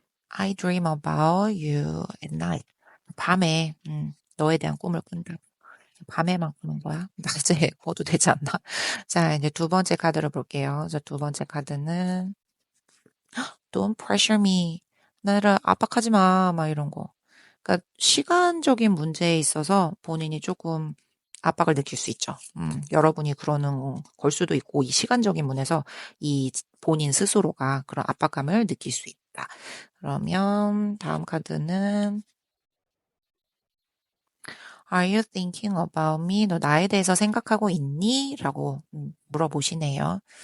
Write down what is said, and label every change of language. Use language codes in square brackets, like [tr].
[en] I dream about you at night. [ko] 밤에, 너에 대한 꿈을 꾼다. 밤에만 꾸는 거야? 낮에 꿔도 되지 않나? 자, 이제 두 번째 카드를 볼게요. 그래서 두 번째 카드는 [en] Don't pressure me. [ko] 나를 압박하지 마. 막 이런 거. 그러니까 시간적인 문제에 있어서 본인이 조금 압박을 느낄 수 있죠. 여러분이 그러는 걸 수도 있고 이 시간적인 문에서 이 본인 스스로가 그런 압박감을 느낄 수 있다. 그러면 다음 카드는 [en] Are you thinking about me? [ko] 너 나에 대해서 생각하고 있니? 라고 물어보시네요.